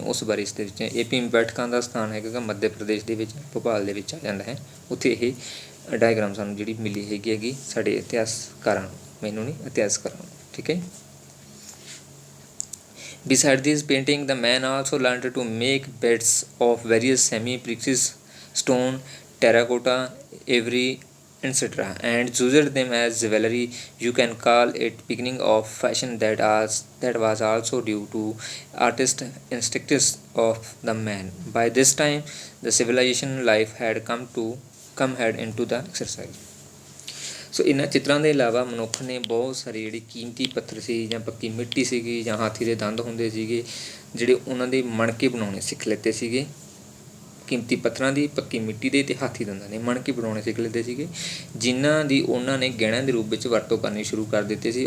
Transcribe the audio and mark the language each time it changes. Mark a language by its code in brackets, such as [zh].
[pa] ਉਸ ਬਾਰੇ ਇਸ ਦੇ ਵਿੱਚ ਇਹ ਭੀਮਬੈਠਕਾ ਦਾ ਸਥਾਨ ਹੈਗਾ ਮੱਧ ਪ੍ਰਦੇਸ਼ ਦੇ ਵਿੱਚ, ਭੋਪਾਲ ਦੇ ਵਿੱਚ ਆ ਜਾਂਦਾ ਹੈ। ਉੱਥੇ ਇਹ ਡਾਇਗਰਾਮ ਸਾਨੂੰ ਮਿਲੀ ਹੈਗੀ ਸਾਡੇ ਇਤਿਹਾਸਕਾਰਾਂ ਨੂੰ, ਮੈਨੂੰ ਨਹੀਂ ਇਤਿਹਾਸਕਾਰਾਂ ਨੂੰ, ਠੀਕ ਹੈ। [en] Beside this painting, the man also learned to make beds of various semi-precious stone, terracotta, ivory, etc., and used them as jewelry. You can call it beginning of fashion that was also due to artist instincts of the man. By this time, the civilization life had come into the exercise. [pa] ਸੋ ਇਹਨਾਂ ਚਿੱਤਰਾਂ ਦੇ ਇਲਾਵਾ ਮਨੁੱਖ ਨੇ ਬਹੁਤ ਸਾਰੇ ਕੀਮਤੀ ਪੱਥਰ ਸੀ ਜਾਂ ਪੱਕੀ ਮਿੱਟੀ ਸੀਗੀ ਜਾਂ ਹਾਥੀ ਦੇ ਦੰਦ ਹੁੰਦੇ ਸੀਗੇ ਉਹਨਾਂ ਦੇ ਮਣਕੇ ਬਣਾਉਣੇ ਸਿੱਖ ਲਿੱਤੇ ਸੀਗੇ। ਕੀਮਤੀ ਪੱਥਰਾਂ ਦੀ, ਪੱਕੀ ਮਿੱਟੀ ਦੇ ਅਤੇ ਹਾਥੀ ਦੰਦਾਂ ਦੇ ਮਣਕੇ ਬਣਾਉਣੇ ਸਿੱਖ ਲੈਂਦੇ ਸੀਗੇ, ਜਿਨ੍ਹਾਂ ਦੀ ਉਹਨਾਂ ਨੇ ਗਹਿਣਿਆਂ ਦੇ ਰੂਪ ਵਿੱਚ ਵਰਤੋਂ ਕਰਨੀ ਸ਼ੁਰੂ ਕਰ ਦਿੱਤੀ ਸੀ।